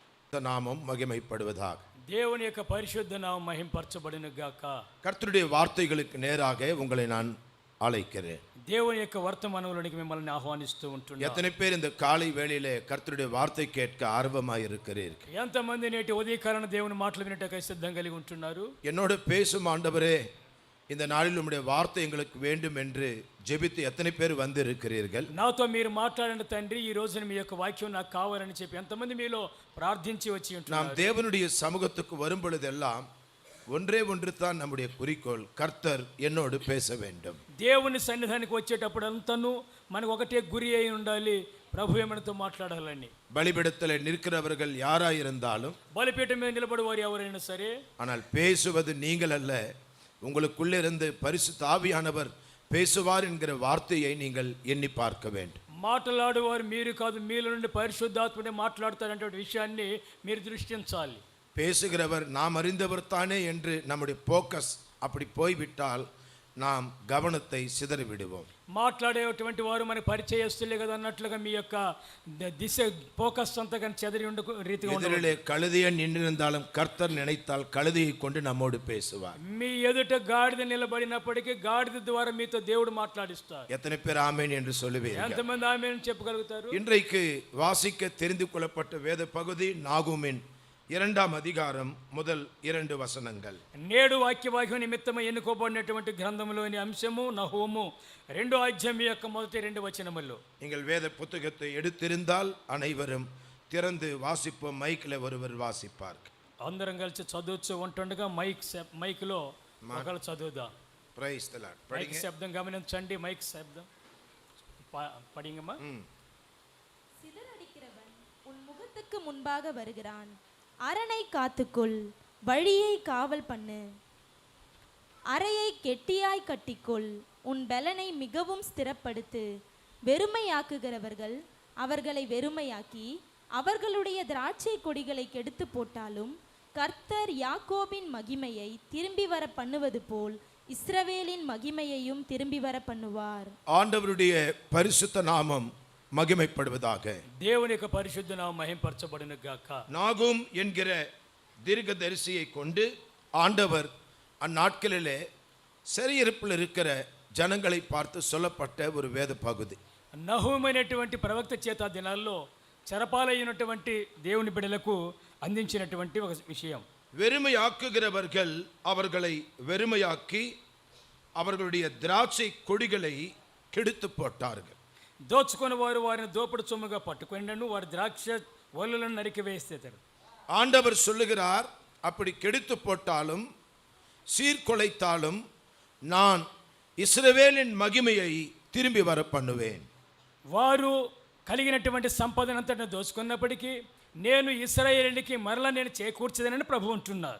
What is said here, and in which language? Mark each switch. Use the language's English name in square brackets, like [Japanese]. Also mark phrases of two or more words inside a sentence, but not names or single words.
[Tamil] நாமம் மகிமைப்படுவதாக. [Telugu] దేవుని యొక్క పరిశుద్ధ నామం మహింపరచబడును గాక. [Tamil] கர்த்தருடைய வார்த்தைகளுக்கு நேராக உங்களை நான் அழைக்கிறேன். [Telugu] దేవుని యొక్క వర్తమానంలోనికి మిమ్మల్ని ఆహ్వానిస్తూ ఉంటున్నాను. [Tamil] எத்தனை பேர் இந்த காலை வேளையிலே கர்த்தருடைய வார்த்தை கேட்க ஆர்வமாய் இருக்கிறீர்கள்? [Telugu] ఎంతమంది నేటి ఉదయకాలన దేవుని మాటలు వినటకై సిద్ధం కలిగి ఉంటున్నారు? [Tamil] என்னோடு பேசும் ஆண்டவரே, இந்த நாளில் உம்முடைய வார்த்தை எங்களுக்கு வேண்டும் என்று ஜெபித்து எத்தனை பேர் வந்து இருக்கிறீர்கள்? [Telugu] నాతో మీరు మాట్లాడిన తండ్రి, ఈ రోజున మీ యొక్క వాక్యం నాకు కావాలని చెప్పి ఎంతమంది మీలో ప్రార్థించి వచ్చి ఉంటున్నారు? [Tamil] நாம் தேவனுடைய சமூகத்துக்கு வரும் பொழுதெல்லாம் ஒன்றே ஒன்று தான் நம்முடைய குறிக்கோள், கர்த்தர் என்னோடு பேச வேண்டும். [Telugu] దేవుని సన్నిధానికి వచ్చేటప్పుడు అంతను మనకు ఒకటే గురి అయి ఉండాలి, ప్రభు మనతో మాట్లాడాలని. [Tamil] பலிபீடத்தில் நிற்கிறவர்கள் யாராயிருந்தாலும், [Telugu] బలిపీఠం మీద నిలబడేవారు ఎవరైనా సరే, [Tamil] ஆனால் பேசுவது நீங்கள் அல்ல, உங்களுக்குள்ளிருந்து பரிசுத்த ஆவியானவர் பேசுவார் என்கிற வார்த்தையை நீங்கள் எண்ணி பார்க்க வேண்டும். [Telugu] మాట్లాడేవారు మీరు కాదు, మీలో నుండి పరిశుద్ధాత్ముడే మాట్లాడతారంటే విషయాన్ని మీరు దృష్టించాలి. [Tamil] பேசுகிறவர் நாம் அறிந்தவர் தானே என்று நம்முடைய போக்கஸ் அப்படி போய்விட்டால் நாம் கவனத்தை சிதறி விடுவோம். [Telugu] మాట్లాడేటువంటి వారు మనకు పరిచయస్తులే కదా అన్నట్లుగా మీ యొక్క దిశ ఫోకస్ అంతా కానీ చెదరి ఉండే రీతిగా ఉండాలి. [Tamil] எதிரிலே கழுதையை நின்றிருந்தாலும் கர்த்தர் நினைத்தால் கழுதையை கொண்டு நம்மோடு பேசுவார். [Telugu] మీ ఎదుట గాడిద నిలబడినప్పటికీ గాడిద ద్వారా మీతో దేవుడు మాట్లాడిస్తారు. [Tamil] எத்தனை பேர் ஆமென் என்று சொல்லுவீர்கள்? [Telugu] ఎంతమంది ఆమేన్ చెప్పగలుగుతారు? [Tamil] இன்றைக்கு வாசிக்க தெரிந்து கொள்ளப்பட்ட வேத பகுதி நாகூமின் 2ஆம் அதிகாரம் முதல் 2 வசனங்கள். [Telugu] నేడు వాక్యవాక్యం నిమిత్తమై ఎన్నుకోబడినటువంటి గ్రంథంలోని అంశము నహూము 2వ అధ్యాయం యొక్క మొదటి 2 వచనములు. [Tamil] நீங்கள் வேத புத்தகத்தை எடுத்திருந்தால் அனைவரும் திறந்து வாசிப்போம். மைக்கில் ஒருவர் வாசிப்பார். [Telugu] అందరం కలిసి చదువుతూ ఉంటుండగా మైక్లో ఒకళ్ళు చదువుదాం. [English] Praise the Lord. [Telugu] మైక్ శబ్దం గమనించండి. మైక్ శబ్దం படிங்கம்மா. [Tamil] சிதறடிக்கிறவன் உன் முகத்துக்கு முன்பாக வருகிறான், அரணை காத்துக்கொள், வழியை காவல் பண்ணு, அறையை கெட்டியாய் கட்டிக்கொள், உன் பலனை மிகவும் ஸ்திரப்படுத்து. வெறுமையாக்குகிறவர்கள் அவர்களை வெறுமையாக்கி அவர்களுடைய திராட்சை கொடிகளை கெடுத்து போட்டாலும் கர்த்தர் யாக்கோபின் மகிமையை திரும்பி வர பண்ணுவது போல் இஸ்ரவேலின் மகிமையையும் திரும்பி வர பண்ணுவார். ஆண்டவருடைய பரிசுத்த நாமம் மகிமைப்படுவதாக. [Telugu] దేవుని యొక్క పరిశుద్ధ నామం మహింపరచబడును గాక. [Tamil] நாகூம் என்கிற தீர்க்கதரிசியை கொண்டு ஆண்டவர் அந்நாட்களிலே சிறையிருப்பில் இருக்கிற ஜனங்களை பார்த்து சொல்லப்பட்ட ஒரு வேத பகுதி. [Telugu] నహూము అనేటువంటి ప్రవక్త చేత దినాల్లో చెరపాలైనటువంటి దేవుని బిడ్డలకు అందించినటువంటి ఒక విషయం. [Tamil] வெறுமையாக்குகிறவர்கள் அவர்களை வெறுமையாக்கி அவர்களுடைய திராட்சை கொடிகளை கெடுத்து போட்டார்கள். [Telugu] దోచుకుని వారు వారిని దోపుడు సొమ్ముగా పట్టుకొనిను వారి ద్రాక్ష వల్లులను నరికి వేస్తారు. [Tamil] ஆண்டவர் சொல்லுகிறார், அப்படி கெடுத்து போட்டாலும் சீர்குலைத்தாலும் நான் இஸ்ரவேலின் மகிமையை திரும்பி வர பண்ணுவேன். [Telugu] వారు కలిగినటువంటి సంపదనంతటిని దోచుకున్నప్పటికీ నేను ఇశ్రాయేలుకి మరలా నేను చేకూర్చదనని ప్రభు అంటున్నారు.